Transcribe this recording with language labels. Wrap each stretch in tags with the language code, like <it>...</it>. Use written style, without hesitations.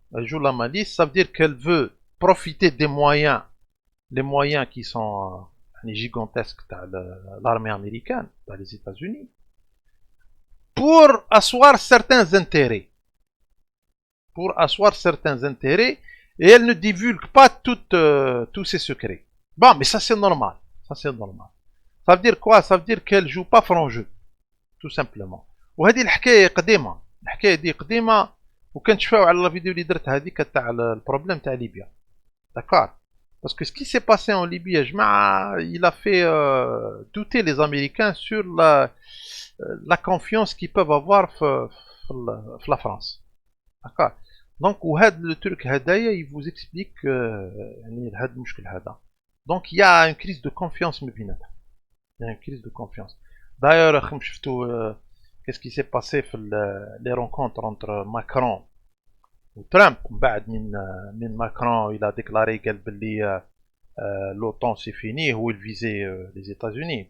<fr>Elle joue la malice, ça veut dire qu'elle veut profiter des moyens, les moyens qui sont gigantesques de l'armée américaine, les États-Unis, pour asseoir certains intérêts. Pour asseoir certains intérêts, et elle ne divulgue pas tous ses secrets. Bon, mais ça c'est normal. Ça c'est normal. Ça veut dire quoi? Ça veut dire qu'elle joue pas franc jeu. Tout simplement.</fr> <ar>وهذه الحكاية قديمة. الحكاية دي قديمة وكان تشوفوا على</ar> <fr>la vidéo</fr> <ar>اللي درت هذيك تاع البروبلème تاع ليبيا.</ar> <fr>D'accord. Parce que ce qui s'est passé en Libye</fr> <ar>يا جماعة,</ar> <fr>il a fait douter les Américains sur la confiance qu'ils peuvent avoir في la France. D'accord.</fr> <ar>Donc وهذا الترك هدايا</ar> <fr>il vous explique</fr> <ar>يعني هذا المشكل هذا.</ar> <fr>Donc il y a une crise de confiance</fr> <ar>ما بيناتهم.</ar> <fr>Il y a une crise de confiance. D'ailleurs, qu'est-ce qui s'est passé في les rencontres entre Macron et Trump.</fr> <ar>بعد من</ar> <fr>Macron il a déclaré</fr> <ar>قال باللي</ar> <fr>l'OTAN c'est fini, où il visait les États-Unis.</fr>